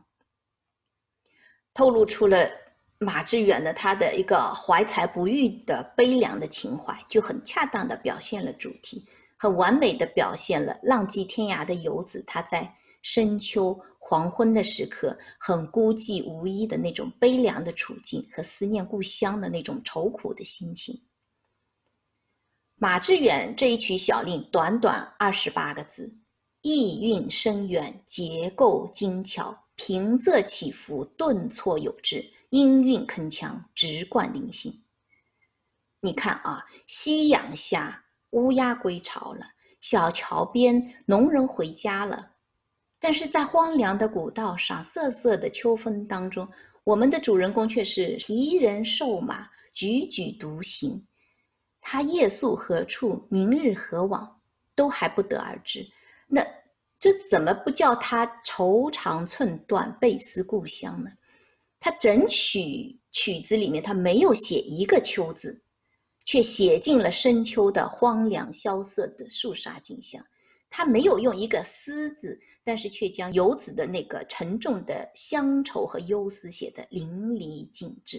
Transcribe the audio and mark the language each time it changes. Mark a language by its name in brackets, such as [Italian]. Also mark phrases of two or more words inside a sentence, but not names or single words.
[Chinese] 透露出了馬致遠的他的一個懷才不遇的悲涼的情懷，就很恰當地表現了主題，很完美地表現了浪跡天涯的游子，他在深秋黄昏的時刻，很孤寂無依的那種悲涼的處境和思念故鄉的那種愁苦的心情。馬致遠這一曲小令短短28個字，意韻深遠，結構精巧，平仄起伏，頓挫有致，音韻鏗鏘，直貫靈性。你看啊，夕陽下，烏鴉歸巢了，小橋邊農人回家了。但是在荒涼的古道上，瑟瑟的秋風當中，我們的主人公卻是疲人瘦馬，踽踽獨行。他夜宿何處，明日何往，都還不得而知。那這怎麼不叫他愁腸寸斷，倍思故鄉呢？他整曲子裡面，他沒有寫一個秋字，卻寫進了深秋的荒涼蕭瑟的肅殺景象。他沒有用一個思字，但是卻將游子的那個沉重的鄉愁和憂思寫得淋漓盡致。